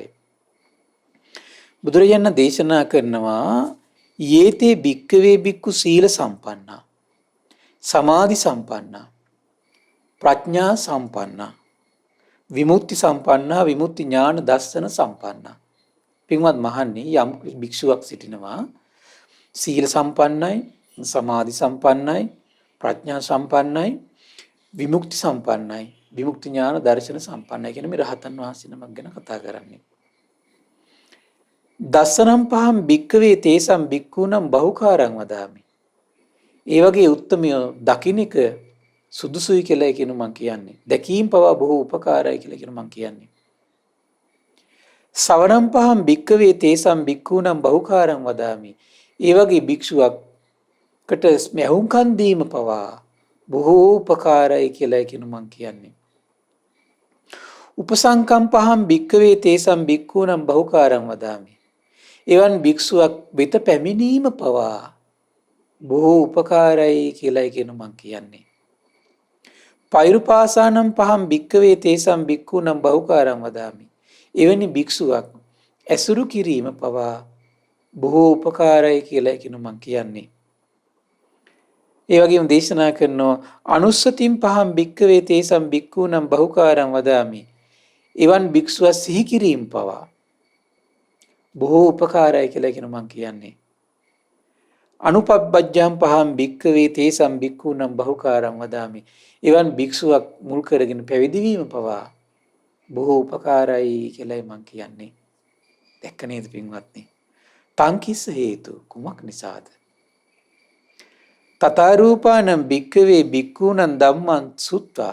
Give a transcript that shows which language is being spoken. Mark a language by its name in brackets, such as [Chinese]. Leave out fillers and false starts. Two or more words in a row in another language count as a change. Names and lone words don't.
[Sinhala] බුදුරජාණන් දේශනා කරනවා [Pali] යේතේ භික්ඛවේ භික්ඛු සීල සම්පන්නා සමාධි සම්පන්නා ප්‍රඥා සම්පන්නා විමුක්ති සම්පන්නා විමුක්ති ඥාන දර්ශන සම්පන්නා. [Sinhala] පින්වත් මහන්නේ යම් භික්ෂුවක් සිටිනවා සීල සම්පන්නයි, සමාධි සම්පන්නයි, ප්‍රඥා සම්පන්නයි, විමුක්ති සම්පන්නයි, විමුක්ති ඥාන දර්ශන සම්පන්නයි කියන මේ රහතන් වහන්සේ නමක් ගැන කතා කරන්නේ. [Pali] දස්සනම් පහම් භික්ඛවේ තේසම් භික්ඛූනම් බහුකාරං වදාමි. [Sinhala] ඒ වගේ උත්තමය දකින්නක සුදුසුයි කියලා කියන මම කියන්නේ. දැකීම් පවා බොහෝ උපකාරයි කියලා කියන මම කියන්නේ. [Pali] සවනම් පහම් භික්ඛවේ තේසම් භික්ඛූනම් බහුකාරං වදාමි. [Sinhala] ඒ වගේ භික්ෂුවක්කට මෙහුම්කන් දීම පවා බොහෝ උපකාරයි කියලා කියන මම කියන්නේ. [Pali] උපසංකම් පහම් භික්ඛවේ තේසම් භික්ඛූනම් බහුකාරං වදාමි. [Sinhala] එවන් භික්ෂුවක් වෙත පැමිණීම පවා බොහෝ උපකාරයි කියලා කියන මම කියන්නේ. [Pali] පෛරුපාසානම් පහම් භික්ඛවේ තේසම් භික්ඛූනම් බහුකාරං වදාමි. [Sinhala] එවැනි භික්ෂුවක් ඇසුරු කිරීම පවා බොහෝ උපකාරයි කියලා කියන මම කියන්නේ. ඒ වගේම දේශනා කරනවා [Pali] අනුස්සතින් පහම් භික්කවේ තේසම් භික්ඛූනම් බහුකාරං වදාමි. [Sinhala] එවන් භික්ෂුව සිහි කිරීම පවා බොහෝ උපකාරයි කියලා කියන මම කියන්නේ. [Pali] අනුපබ්බජ්ජම් පහම් භික්කවේ තේසම් භික්ඛූනම් බහුකාරං වදාමි. [Sinhala] එවන් භික්ෂුවක් මුල් කරගෙන පැවිදි වීම පවා බොහෝ උපකාරයි කියලායි මම කියන්නේ. දැක්ක නේද පින්වත්නි? [Pali] තංකිස්ස හේතු [Sinhala] කුමක් නිසාද? [Pali] තථාරූපානම් භික්කවේ භික්ඛූනම් ධම්මං සුත්තා.